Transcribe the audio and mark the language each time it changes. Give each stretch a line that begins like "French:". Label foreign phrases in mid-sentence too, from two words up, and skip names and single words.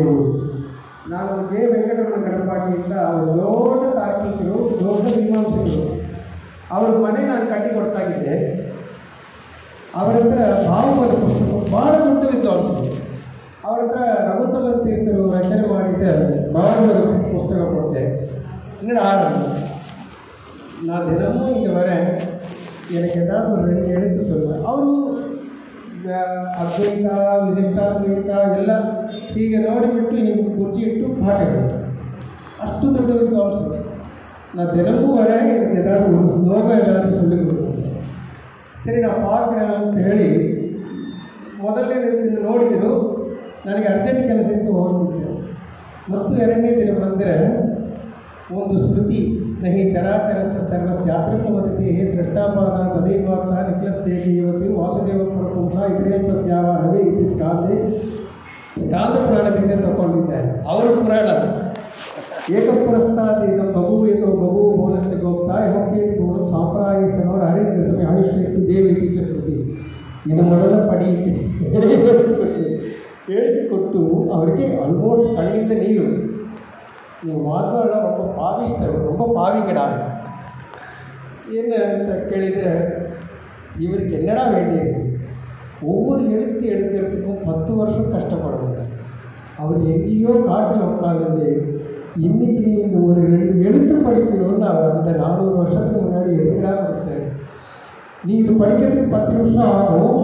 Kannada: ನಾನು ಜೆ ವೆಂಕಟರಮಣ ಗಣಪಾಟಿಯಿಂದ ಅವರು ದೊಡ್ಡ ತಾರ್ಕಿಕರು, ದೊಡ್ಡ ಮೀಮಾಂಸಕರು. ಅವ್ರ ಮನೆ ನಾನು ಕಟ್ಟಿ ಕೊಡ್ತಾಗಿದ್ದೆ. ಅವರ ಹತ್ರ ಭಾವವಾದ ಪುಸ್ತಕ ಭಾಳ ದೊಡ್ಡ ವಿದ್ವಾಂಸರು. ಅವ್ರ ಹತ್ರ ರಘುತ್ತಮ ತೀರ್ಥರು ರಚನೆ ಮಾಡಿದ ಭಾವವಾದ ಪುಸ್ತಕ ಕೊಟ್ಟೆ.
Tamil: இங்கே ஆரம்பம். நான் தினமும் இங்கே வரேன், எனக்கு ஏதாவது ஒரு 2 எழுத்து சொல்லுவேன்.
Kannada: அவரும் ಅದ್ವೈತ ವಿಶಿಷ್ಟಾದ್ವೈತ ಎಲ್ಲ ಹೀಗೆ ನೋಡಿಬಿಟ್ಟು ಹೀಗೆ ಕುರ್ಚಿ ಇಟ್ಟು ಪಾಠ ಹೇಳ್ತಾರೆ. ಅಷ್ಟು ದೊಡ್ಡ ವಿದ್ವಾಂಸರು. நான் தினமும் வரேன், எனக்கு ஏதாவது ஒரு ஸ்லோகம் ஏதாவது சொல்லிக் கொடுக்கணும். ಸರಿ ನಾನು பார்க்குறேன் ಅಂತ ಹೇಳಿ ಮೊದಲನೇ ದಿನ ನೋಡಿದರು. ನನಗೆ ಅರ್ಜೆಂಟ್ ಕೆಲಸ ಇತ್ತು, ಹೋಗ್ಬಿಟ್ಟೆ. ಮತ್ತು 2ನೇ ದಿನ ಬಂದರೆ ಒಂದು ಶ್ರುತಿ ನಹಿ ಚರಾಚರಸ ಸರ್ವಸ್ಯಾತೃತ್ವಮತಿ ಹೇ ಸೃಷ್ಟಾಪಾದ ತದೇವಾತ ನಿಖಲಸ್ಸೇಗಿ ಇವತ್ತು ವಾಸುದೇವ ಪ್ರಪುಂಸ ಇದ್ರೇಂದ್ರಸ್ಯಾವ ರವಿ ಇತಿ ಸ್ಕಾಂದ ಪುರಾಣದಿಂದ ತಗೊಂಡಿದ್ದಾರೆ. ಅವರ ಪುರಾಣ ಏಕಪುರಸ್ತಾದ ಬಭೂಯತೋ ಬಭೂ ಮೂಲಸ್ಯ ಗೋಪ್ತ ಹೊಕ್ಕೆ ಗುಣ ಸಾಂಪ್ರಾಯಿಸನೋರು ಹರಿಕೃತಮೆ ಆಯುಷ್ಯತ್ತು ದೇವೈತಿ ಚ ಶ್ರುತಿ. ಇನ್ನು ಮೊದಲ ಪಡಿ ಹೇಳಿಸಿಕೊಟ್ಟು ಅವರಿಗೆ ಆಲ್ಮೋಸ್ಟ್ ಕಣ್ಣಿಂದ ನೀರು.
Tamil: ನೀವು ಮಾತಾಡೋ ரொம்ப பாவிஷ்டர், ரொம்ப பாவிங்கடா. என்ன ಅಂತ ಕೇಳಿದರೆ இவருக்கு என்னடா வேண்டியிருக்கு. ஒவ்வொரு எழுத்து எடுக்கிறதுக்கும் 10 வருஷம் கஷ்டப்படுவாங்க. அவர் எங்கேயோ காட்டில் உட்காந்து இன்னைக்கு நீ இந்த ஒரு 2 எழுத்து படிக்கணும்னு அவர் அந்த 400 வருஷத்துக்கு முன்னாடி எதுக்கடா படித்தார். நீ இது படிக்கிறதுக்கு 10 நிமிஷம் ஆகும்.